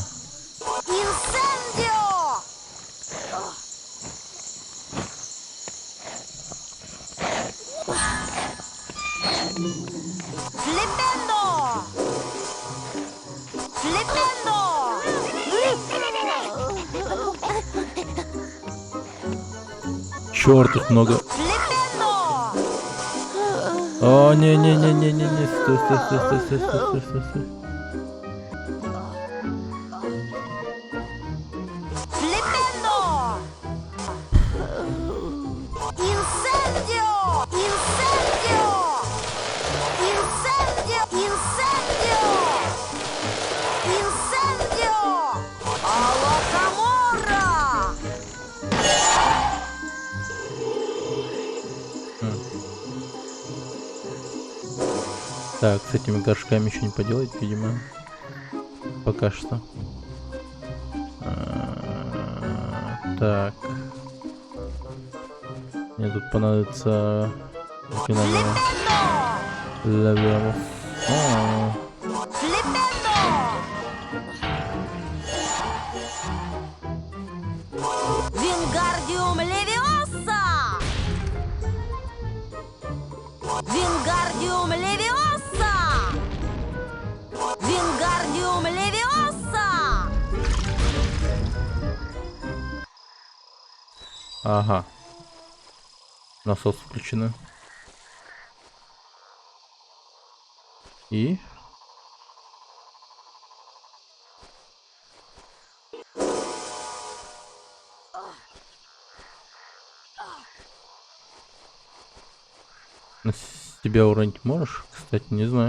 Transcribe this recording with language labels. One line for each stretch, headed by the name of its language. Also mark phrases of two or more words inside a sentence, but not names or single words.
Russian: Инсендио! Флипендо! Флипендо! черт, их много. Флипендо! О, не, стой, стой, стой, стой, стой, стой, стой, стой. Флипендо! Инсендио! Инсендио! Инсендио! Инсендио! Инсендио! Алакамора! Так, с этими горшками еще не поделать, видимо. Пока что. Так. Мне тут понадобится заклинание Левиамус. Вингардиум левиоса! Вингардиум левиоса! Вингардиум левиоса! Ага. Насос включены. И? С тебя уронить можешь? Кстати, не знаю.